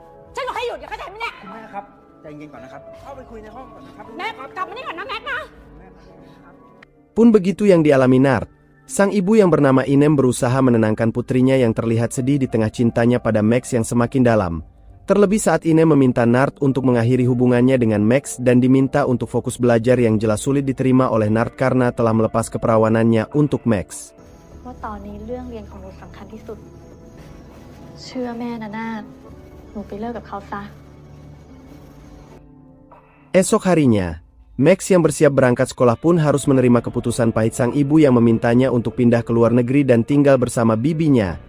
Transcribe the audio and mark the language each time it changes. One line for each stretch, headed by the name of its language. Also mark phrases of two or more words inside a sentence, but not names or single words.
Thai: ฉันบอกให้หยุดอย่าเข้าใจไหมเนี่ย คุณแม่ครับใจเย็นก่อนนะครับเข้าไปคุยในห้องก่อนนะครับ แม็กกลับมานี่ก่อนนะแม็กนะ แม่ครับ
Indonesian: Pun begitu yang dialami Nart. Sang ibu yang bernama Inem berusaha menenangkan putrinya yang terlihat sedih di tengah cintanya pada Max yang semakin dalam. Terlebih saat Inem meminta Nart untuk mengakhiri hubungannya dengan Max dan diminta untuk fokus belajar yang jelas sulit diterima oleh Nart karena telah melepas keperawanannya untuk Max.
Thai: ว่าตอนนี้เรื่องเรียนของหนูสำคัญที่สุด เชื่อแม่นะนาฏหนูไปเลิกกับเขาซะ
Indonesian: Esok harinya, Max yang bersiap berangkat sekolah pun harus menerima keputusan pahit sang ibu yang memintanya untuk pindah ke luar negeri dan tinggal bersama bibinya.